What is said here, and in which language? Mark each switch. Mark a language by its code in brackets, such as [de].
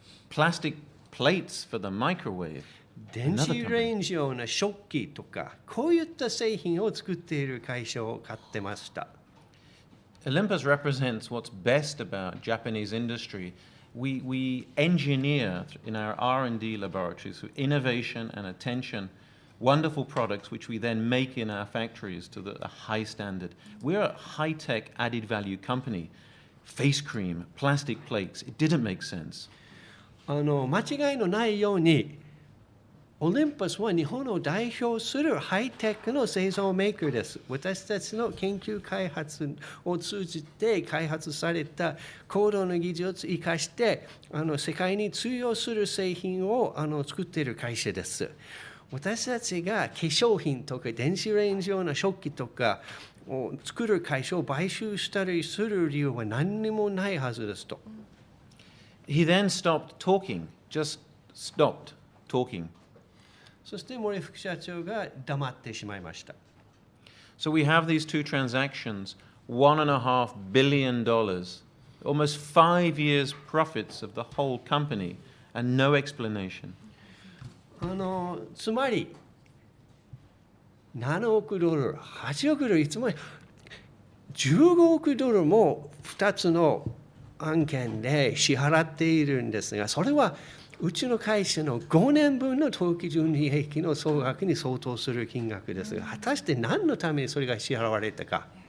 [en] Plastic plates for the microwave. [ja] 電子レンジ用の食器とか、こういった製品を作っている会社を買ってました。 [en] Olympus represents what's best about Japanese industry. We engineer in our R&D laboratories through innovation and attention wonderful products which we then make in our factories to a high standard. We're a high-tech added value company. Face cream, plastic plates, it didn't make sense. [ja] 間違いのないように、オリンパスは日本を代表するハイテクの製造メーカーです。私たちの研究開発を通じて開発された高度の技術を生かして世界に通用する製品を作っている会社です。私たちが化粧品とか電子レンジ用の食器とかを作る会社を買収したりする理由は何にもないはずですと。 [en] He then stopped talking, just stopped talking. [ja] そして森副社長が黙ってしまいました。 [en] So we have these two transactions, $1.5 billion, almost 5 years' profits of the whole company, and no explanation. [ja] つまり7億ドル、8億ドル、つまり15億ドルも2つの案件で支払っているんですが、それはうちの会社の5年分の当期純利益の総額に相当する金額ですが、果たして何のためにそれが支払われたか。